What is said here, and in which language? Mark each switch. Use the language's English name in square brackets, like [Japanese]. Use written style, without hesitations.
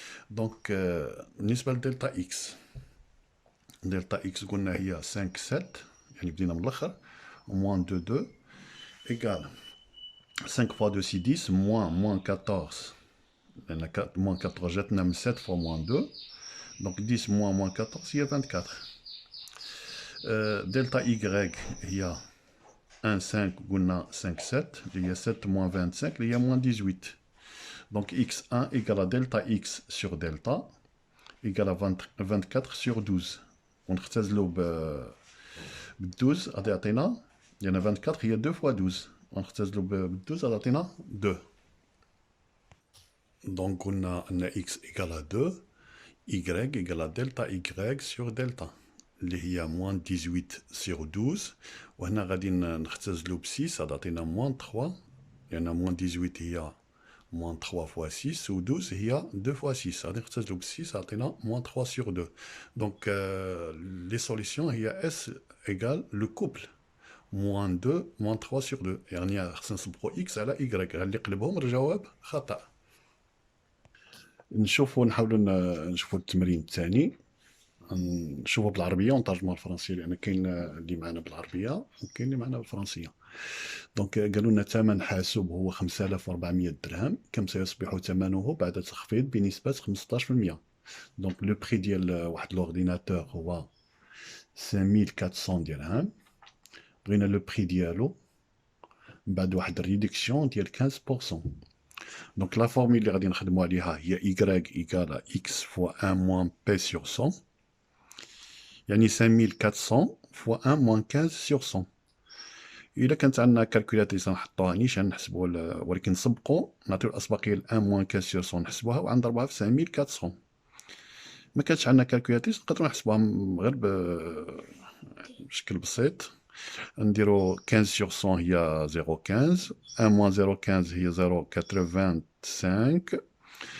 [Arabic] دونك بالنسبه لدلتا اكس، دلتا اكس قلنا هي 5 7 يعني بدينا من الاخر موان 2 2 ايكال 5 [French] fois 2 c'est 10 moins 14 [Arabic] moins 14 جاتنا من 7 [French] fois moins 2 donc 10 moins 14 [Arabic] هي 24. دلتا y هي 1 5 قلنا 5 7 اللي هي 7 [French] moins 25 [Arabic] اللي هي [French] moins 18. donc x1 égale à delta x sur delta égale à 24 sur 12. [Arabic] ونختزلو ب 12 غادي يعطينا لأن 24 هي 2 fois 12. ونختزلو ب 12 غادي يعطينا 2. دونك قلنا أن [French] x égale à 2 y égale à delta y sur delta [Arabic] اللي هي [French] moins 18 sur 12. [Arabic] وهنا غادي نختزلو ب 6 غادي يعطينا moins 3 لأن moins 18 هي [French] moins 3 fois 6 [Arabic] و 12 هي 2 fois 6. غادي نختزلو ب 6 عطينا [French] moins 3 sur 2. [Arabic] دونك لي سوليسيون هي S égale le couple moins 2 [French] moins 3 sur 2. [Arabic] يعني خصنا نصبغو x على y. اللي قلبهم الجواب خطأ. نحاولو نشوفو التمرين الثاني، نشوفو بالعربية ونترجموها بالفرنسية لأن كاين اللي معنا بالعربية وكاين اللي معنا بالفرنسية. دونك قالوا لنا ثمن حاسوب هو 5400 درهم. كم سيصبح ثمنه بعد تخفيض بنسبة 15%؟ دونك لو بري ديال واحد لورديناتور هو 5400 درهم. بغينا لو بري ديالو بعد واحد الريدكسيون ديال 15%. دونك لا فورميل اللي غادي نخدمو عليها هي [French] y égale à x fois 1 moins p sur 100. [Arabic] يعني [French] 5400 fois 1 moins 15 sur 100. [Arabic] إلا كانت عندنا كالكولاتريس نحطوها نيشان نحسبو ولكن نسبقو نعطيو الأسبقية ل [French] 1 moins 15 sur 100 [Arabic] نحسبوها ونضربوها في 5400. ما كانتش عندنا كالكولاتريس نقدرو نحسبوها غير بشكل بسيط. نديرو 15 sur 100 هي 0,15. 1 moins 0,15 هي 0,85.